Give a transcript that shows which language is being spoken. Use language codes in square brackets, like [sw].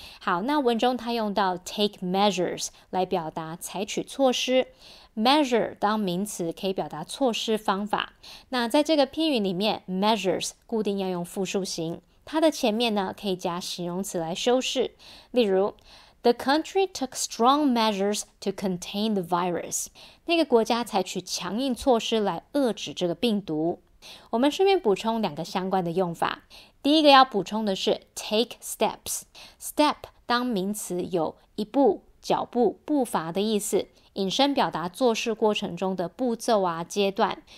[zh] 好，那文中他用到 take measures 来表达采取措施。 measure 当名词可以表达措施方法。那在这个片语里面 measures 固定要用复数形，它的前面呢可以加形容词来修饰。 [en] 例如The country took strong measures to contain the virus. [zh] 那个国家采取强硬措施来遏制这个病毒。我们顺便补充2个相关的用法。第一个要补充的是 take steps. Step 当名词有一步、脚步、步伐的意思，引申表达做事过程中的步骤阶段。